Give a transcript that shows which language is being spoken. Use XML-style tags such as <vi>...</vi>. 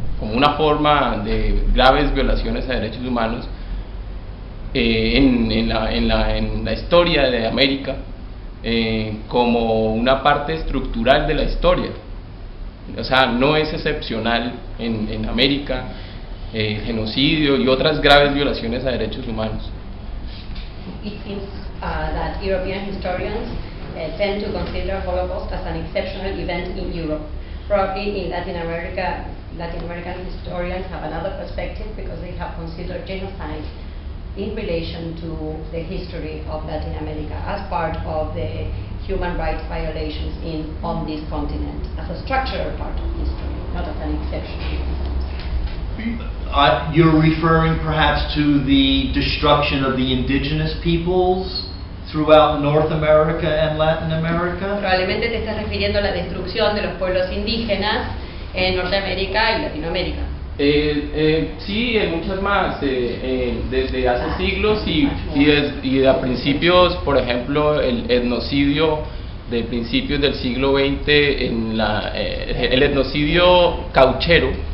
<es>como una forma de graves violaciones a derechos humanos en la historia de América, como una parte estructural de la historia. O sea, no es excepcional en América genocidio y otras graves violaciones a derechos humanos.</es> <en>It seems that European historians tend to consider Holocaust as an exceptional event in Europe. Probably in Latin America, Latin American historians have another perspective because they have considered genocide in relation to the history of Latin America as part of the human rights violations on this continent, as a structural part of history, not as an exceptional event. You're referring perhaps to the destruction of the indigenous peoples throughout North America and Latin America?</en> <es>Probablemente te estás refiriendo a la destrucción de los pueblos indígenas en Norteamérica y Latinoamérica. Sí, en muchas más, desde hace siglos y a principios, por ejemplo, el etnocidio de principios del siglo XX, el etnocidio cauchero,</es>